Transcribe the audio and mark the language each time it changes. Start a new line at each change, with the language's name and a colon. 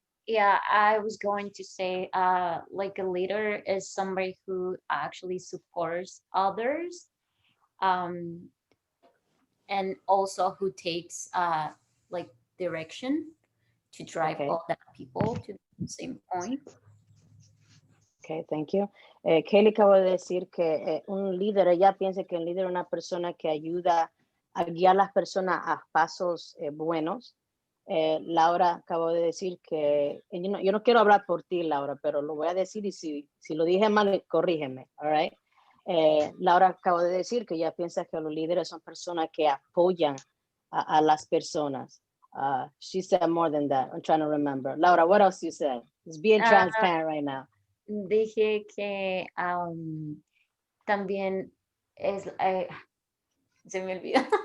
English: Yeah, I was going to say, like a leader is somebody who actually supports others, and also who takes like direction to drive all the people to the same point. Okay, thank you.
Spanish: Kelly acaba de decir que un líder, ella piensa que un líder es una persona que ayuda a guiar a las personas a pasos buenos. Laura acabó de decir que, yo no quiero hablar por ti, Laura, pero lo voy a decir y si lo dije mal, corrígeme,
English: all right?
Spanish: Laura acabó de decir que ella piensa que los líderes son personas que apoyan a las personas.
English: She said more than that. I'm trying to remember. Laura, what else you said? It's being transparent right now.
Spanish: Dije que también es, se me olvidó.